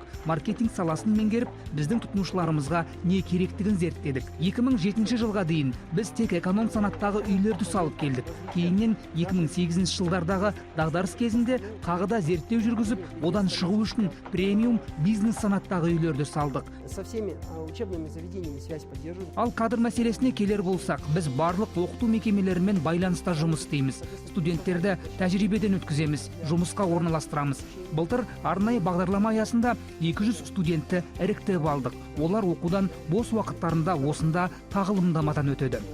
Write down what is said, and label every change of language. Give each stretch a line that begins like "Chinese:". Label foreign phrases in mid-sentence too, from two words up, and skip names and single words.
Kazakh: Маркетинг саласын меңгеріп, біздің тұтынушыларымызға не керектігін зерттедік. 2007 жылға дейін біз тек эконом санаттағы үйлерді салып келдік. Кейіннен 2008 жылдардағы дағдарыс кезінде қағыда зерттеу жүргізіп, одан шығу үшін премиум бизнес санаттағы үйлерді салдық.
Russian: Со всеми учебными заведениями связь поддерживаем.
Kazakh: Ал кадр мәселесіне келер болсақ, біз барлық оқыту мекемелерімен байланыста жұмыс істейміз. Студенттерді тәжірибеден өткіземіз, жұмысқа орналастырамыз. Былтыр арнайы бағдарлама аясында 200 студентті іріктеп алдық. Олар оқудан бос уақыттарында осында тағылымдамадан өтеді.